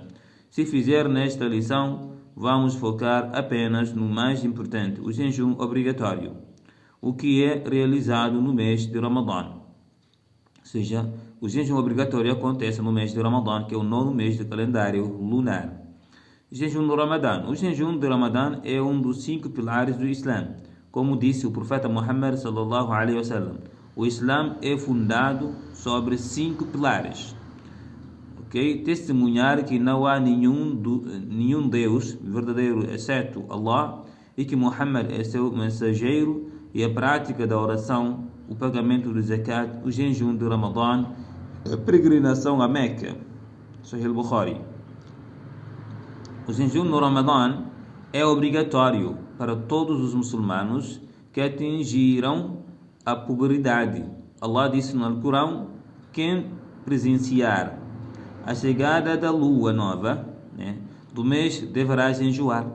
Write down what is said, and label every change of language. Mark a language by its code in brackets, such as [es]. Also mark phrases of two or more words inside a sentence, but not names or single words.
[pt] Se fizer nesta lição, vamos focar apenas no mais importante, o jejum obrigatório, o que é realizado no mês de Ramadão. Ou seja, o jejum obrigatório acontece no mês de Ramadão, que é o 9º mês do calendário lunar. Jejum no Ramadão. O jejum de Ramadão é um dos 5 pilares do Islã. Como disse o profeta Muhammad [ar] صلى الله عليه وسلم, [pt] o Islã é fundado sobre 5 pilares. Testemunhar que não há nenhum Deus verdadeiro exceto Allah e que Muhammad é seu mensageiro, e a prática da oração, o pagamento do zakat, o jejum de Ramadão, a peregrinação a Meca. Sahih al-Bukhari. O jejum no Ramadão é obrigatório para todos os muçulmanos que atingiram a puberdade. Allah disse no Alcorão: quem presenciar a chegada da lua nova do mês deverá jejuar.